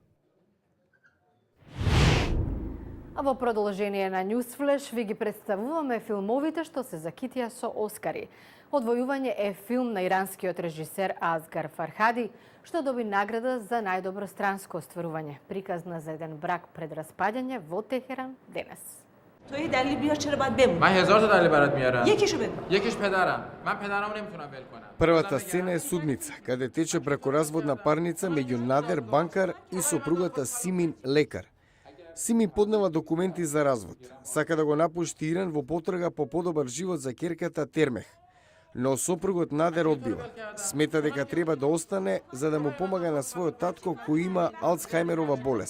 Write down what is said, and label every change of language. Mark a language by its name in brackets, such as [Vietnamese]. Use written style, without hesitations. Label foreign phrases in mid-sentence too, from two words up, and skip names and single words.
[Macedonian] А во продолжение на Newsflash ви ги представуваме филмовите што се закитија со Оскари. Одвојување е филм на иранскиот режисер Азгар Фархади, што доби награда за најдобро странско остварување, приказна за еден брак пред распаѓање во Техеран денес. [Persian] تو یه دلیل بیار چرا باید بمونی؟ من 1000 تا دلیل برات میارم. یکیشو بگو. یکیش پدرم. من پدرمو نمیتونم ول کنم. [Macedonian] Првата сцена е судница, каде тече бракоразводна парница меѓу Надер, банкар и сопругата Симин, лекар. Симин поднема документи за развод. Сака да го напушти Иран во потрага по подобар живот за ќерката Термех. Но сопругот Надер одбива. Смета дека треба да остане за да му помага на својот татко кој има Алцхаймерова болест.